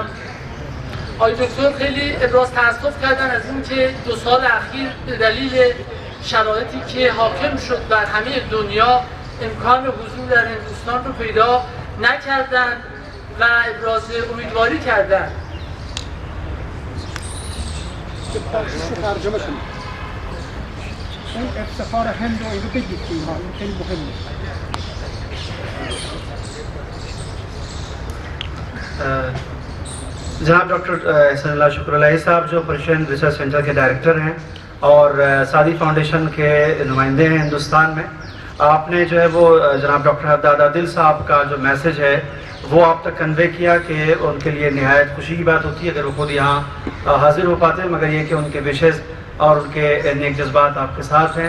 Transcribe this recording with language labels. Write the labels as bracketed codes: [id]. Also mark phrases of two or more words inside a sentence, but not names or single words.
[fa] آقای دکتر خیلی ابراز تأسف کردن از اینکه 2 سال اخیر به دلیل شرایطی که حاکم شد بر همه دنیا امکان حضور در هندوستان رو پیدا نکردن و ابراز امیدواری کردن. ترجمه کنید. اون افتخار هند رو اینو بگید که اینها خیلی مهمه. [hi] जनाब डॉक्टर हसनल्लाह शुक्रलाही साहब जो पर्शियन रिसर्च सेंटर के डायरेक्टर हैं और सादी फाउंडेशन के नुमाइंदे हैं हिंदुस्तान में, आपने जो है वो जनाब डॉक्टर हद्दाद आदिल साहब का जो मैसेज है वो आप तक कन्वे किया कि उनके लिए निहायत खुशी की बात होती है अगर वो खुद यहाँ हाजिर हो पाते हैं, मगर ये कि उनके विशेष और उनके नेक जज्बात आपके साथ हैं।